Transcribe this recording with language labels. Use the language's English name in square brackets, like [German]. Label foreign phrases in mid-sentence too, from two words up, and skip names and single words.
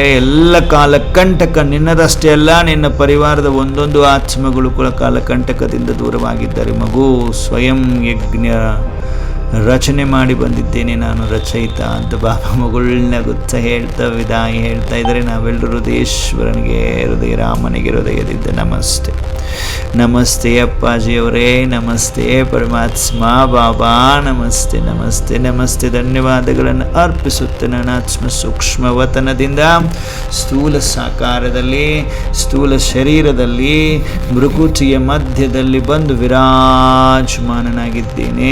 [Kannada] ಎಲ್ಲ ಕಾಲಕಂಟಕ ನಿನ್ನದಷ್ಟೇ ಅಲ್ಲ, ನಿನ್ನ ಪರಿವಾರದ ಒಂದೊಂದು ಆತ್ಮಗಳು ಕೂಡ ಕಾಲಕಂಟಕದಿಂದ ದೂರವಾಗಿದ್ದಾರೆ. ಮಗು ಸ್ವಯಂ ಯಜ್ಞ ರಚನೆ ಮಾಡಿ ಬಂದಿದ್ದೇನೆ ನಾನು ರಚಯಿತ ಅಂತ ಬಾಬಾ ಮಗುಳನ್ನ ಗುತ್ತ ಹೇಳ್ತಾ ವಿದಾಯ ಹೇಳ್ತಾ ಇದ್ದಾರೆ. ನಾವೆಲ್ಲರೂ ಹೃದಯೇಶ್ವರನಿಗೆ ಹೃದಯ ರಾಮನಿಗೆ ಹೃದಯದಿಂದ ನಮಸ್ತೆ. ನಮಸ್ತೆ ಅಪ್ಪಾಜಿಯವರೇ, ನಮಸ್ತೆ ಪರಮಾತ್ಮ ಬಾಬಾ, ನಮಸ್ತೆ ನಮಸ್ತೆ ನಮಸ್ತೆ. ಧನ್ಯವಾದಗಳನ್ನು ಅರ್ಪಿಸುತ್ತೆ. ನನ್ನ ಆತ್ಮ ಸೂಕ್ಷ್ಮ ವತನದಿಂದ ಸ್ಥೂಲ ಸಾಕಾರದಲ್ಲಿ ಸ್ಥೂಲ ಶರೀರದಲ್ಲಿ ಮೃಕುಟಿಯ ಮಧ್ಯದಲ್ಲಿ ಬಂದು ವಿರಾಜಮಾನನಾಗಿದ್ದೇನೆ.